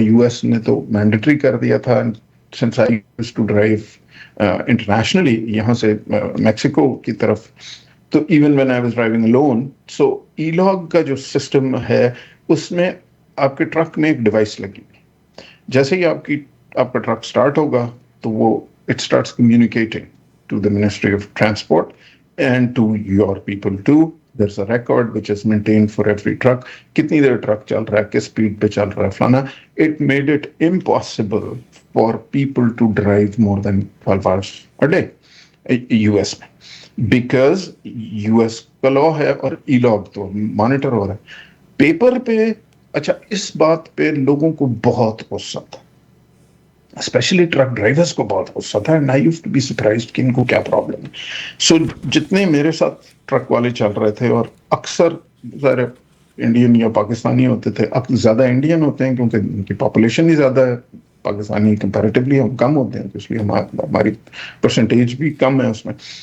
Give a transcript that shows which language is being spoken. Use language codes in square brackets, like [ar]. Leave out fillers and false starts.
[ur] U S نے تو mandatory کر دیا تھا. [en] since I used to drive internationally [ur] یہاں سے میکسیکو کی طرف, تو even [en] when I was driving alone, [ur] so e-log کا جو سسٹم ہے اس میں آپ کے ٹرک میں ایک ڈیوائس لگی ہوئی. جیسے ہی آپ کا ٹرک سٹارٹ ہوگا تو وہ [en] It starts communicating to the ministry of transport and to your people too. there's a record which is maintained for every truck, [ur] کتنی دیر ٹرک چل رہا ہے, [en] کس اسپیڈ پہ چل رہا ہے, فلانا. It made it impossible for people to drive more than 12 hours a day US میں, because US [ur] کا لا ہے اور ای لاگ تو مانیٹر ہو رہا ہے. پیپر پہ اچھا اس بات پہ لوگوں کو بہت غصہ تھا اسپیشلی ٹرک ڈرائیورس کو بہت غصہ تھا, [en] and I used to be surprised [ur] کہ ان کو کیا پرابلم ہے. سو جتنے میرے ساتھ ٹرک والے چل رہے تھے, اور اکثر ذرا انڈین یا پاکستانی ہوتے تھے, زیادہ انڈین ہوتے ہیں کیونکہ ان کی پاپولیشن ہی زیادہ ہے, پاکستانی کمپیریٹیولی ہم کم ہوتے ہیں, تو اس لیے ہماری پرسنٹیج بھی کم ہے اس میں.